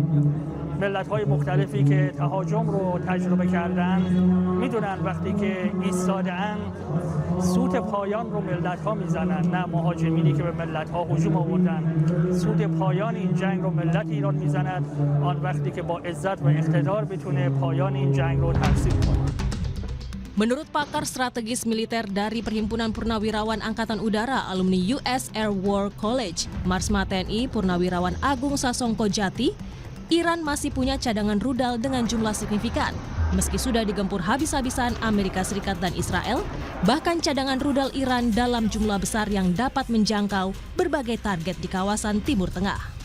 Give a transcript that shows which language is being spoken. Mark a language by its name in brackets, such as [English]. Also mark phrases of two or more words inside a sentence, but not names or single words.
[Persian] ملت‌های مختلفی که تهاجم رو تجربه کردن میدونن وقتی که ایستاده‌اند سوت پایان رو ملت‌ها میزنن، نه مهاجمینی که به ملت‌ها هجوم آوردن. سوت پایان این جنگ رو ملت ایران میزند آن وقتی که با عزت و اقتدار بتونه پایان این جنگ رو ترسیم کنه. [Indonesian] Menurut pakar strategis militer dari Perhimpunan Purnawirawan Angkatan Udara alumni US Air War College, Marsma TNI Purnawirawan Agung Sasongko Jati, Iran masih punya cadangan rudal dengan jumlah signifikan. Meski sudah digempur habis-habisan Amerika Serikat dan Israel, bahkan cadangan rudal Iran dalam jumlah besar yang dapat menjangkau berbagai target di kawasan Timur Tengah.